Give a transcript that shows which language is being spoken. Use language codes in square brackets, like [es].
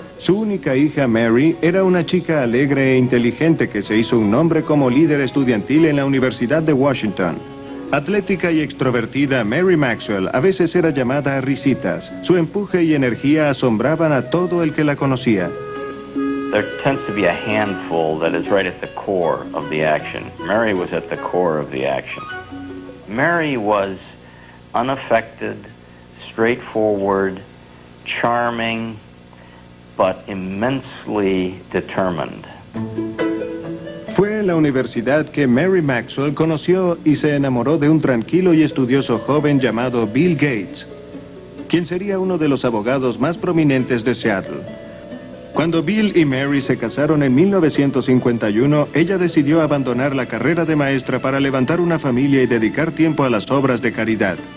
[es] Su única hija, Mary, era una chica alegre e inteligente que se hizo un nombre como líder estudiantil en la Universidad de Washington. Atlética y extrovertida, Mary Maxwell a veces era llamada a risitas. Su empuje y energía asombraban a todo el que la conocía. [en] There tends to be a handful that is right at the core of the action. Mary was at the core of the action. Mary was unaffected, straightforward, charming, but immensely determined. [es] Fue en la universidad que Mary Maxwell conoció y se enamoró de un tranquilo y estudioso joven llamado Bill Gates, quien sería uno de los abogados más prominentes de Seattle. Cuando Bill y Mary se casaron en 1951, ella decidió abandonar la carrera de maestra para levantar una familia y dedicar tiempo a las obras de caridad.